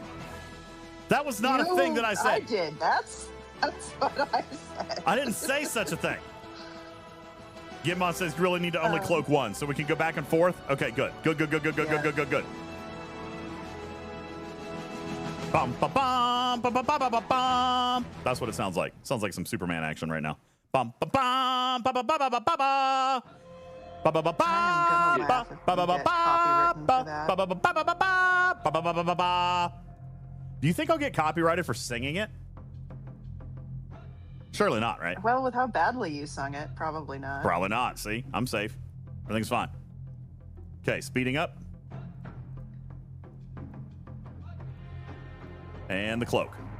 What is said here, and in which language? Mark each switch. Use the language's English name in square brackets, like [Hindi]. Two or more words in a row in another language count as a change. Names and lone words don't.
[English] That was not a thing that I said. I did. That's what I said. I didn't say such a thing. Gimon says you really need to only cloak one, so we can go back and forth. Okay, good. Good. Bum, ba, bum, ba, ba, ba, ba, ba, bum. That's what it sounds like. Sounds like some Superman action right now. Bum, ba, bum, ba, ba, ba, ba, ba, ba, ba. Ba, ba, ba, ba, ba, ba, ba, ba, ba. Do you think I'll get copyrighted for singing it? Surely not, right? Well, with how badly you sung it, probably not. Probably not. See, I'm safe. Everything's fine. Okay, speeding up. And the cloak.